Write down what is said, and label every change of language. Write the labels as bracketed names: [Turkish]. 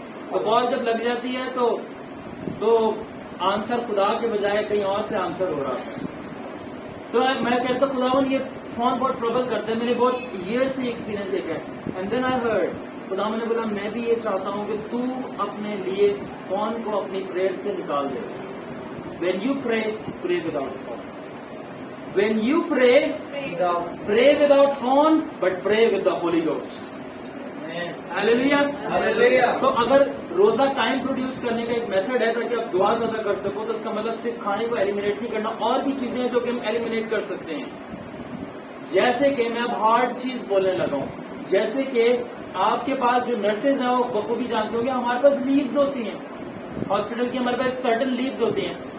[Urdu] تو کال جب لگ جاتی ہے تو آنسر خدا کے بجائے کہیں اور سے آنسر ہو رہا ہے. سو میں کہتا ہوں خداوند یہ فون بہت ٹربل کرتے ہیں, میرے بہت ایئر سے ایکسپیرینس ایک ہے. [English] and then I heard [Urdu] خداوند نے بولا میں بھی یہ چاہتا ہوں کہ تو اپنے لیے فون کو اپنی پریئر سے نکال دے. [English] When you pray, pray without phone. When you pray without phone, but pray with the Holy Ghost. Hallelujah. [Urdu] So اگر روزہ ٹائم پروڈیوس کرنے کا ایک میتھڈ ہے تاکہ آپ دعا زیادہ کر سکو, تو اس کا مطلب صرف کھانے کو ایلیمنیٹ نہیں کرنا, اور بھی چیزیں ہیں جو کہ ہم ایلیمنیٹ کر سکتے ہیں. جیسے کہ میں اب ہارڈ چیز بولنے لگا ہوں, جیسے کہ آپ کے پاس جو نرسز ہیں وہ بخوبی جانتے ہوں گے ہمارے پاس لیوز ہوتی ہیں ہاسپٹل کی, ہمارے پاس سرٹن لیوز ہوتی ہیں.